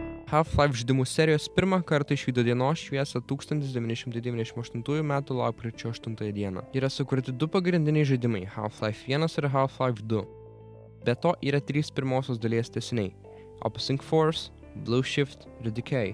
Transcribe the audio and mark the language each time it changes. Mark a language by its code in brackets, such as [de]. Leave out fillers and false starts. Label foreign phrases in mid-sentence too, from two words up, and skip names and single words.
[lt] Half-Life žaidimų serijos pirmą kartą išvydo dienos šviesą 1998 m. lapkričio 8 d. Yra sukurti du pagrindiniai žaidimai – Half-Life 1 ir Half-Life 2. Be to yra 3 pirmosios dalies tęsiniai – Opposing Force, Blue Shift ir Decay.